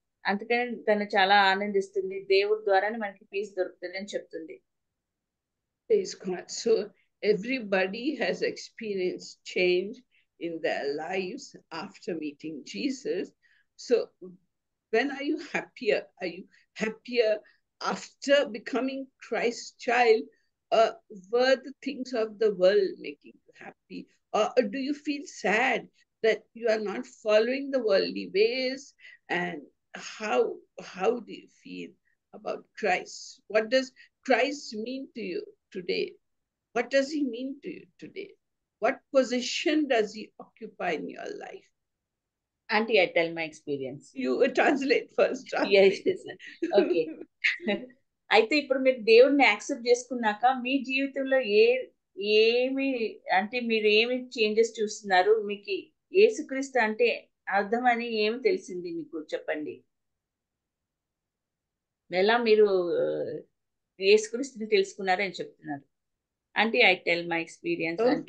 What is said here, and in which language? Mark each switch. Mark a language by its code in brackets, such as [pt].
[te] అందుకని తను చాలా ఆనందిస్తుంది. దేవుడి ద్వారానే మనకి పీస్ దొరుకుతుంది అని చెప్తుంది. [en] Praise God. So everybody has experienced change in their lives after meeting Jesus. So when are you happier? Are you happier after becoming Christ's child? Were the things of the world making you happy? Or do you feel sad that you are not following the worldly ways? And how do you feel about Christ? What does Christ mean to you today? What does He mean to you today? What position does He occupy in your life? Auntie, I tell my experience. You translate first. Yes, okay. [te] అయితే ఇప్పుడు మీరు దేవుడిని accept చేసుకున్నాక మీ జీవితంలో ఏమి అంటే మీరు ఏమి చేంజెస్ చూస్తున్నారు? మీకు యేసుక్రీస్తు అంటే అర్థం అని ఏమి తెలిసింది మీకు చెప్పండి. ఎలా మీరు యేసుక్రీస్తుని తెలుసుకున్నారని చెప్తున్నారు. అంటే [en] I tell my experience.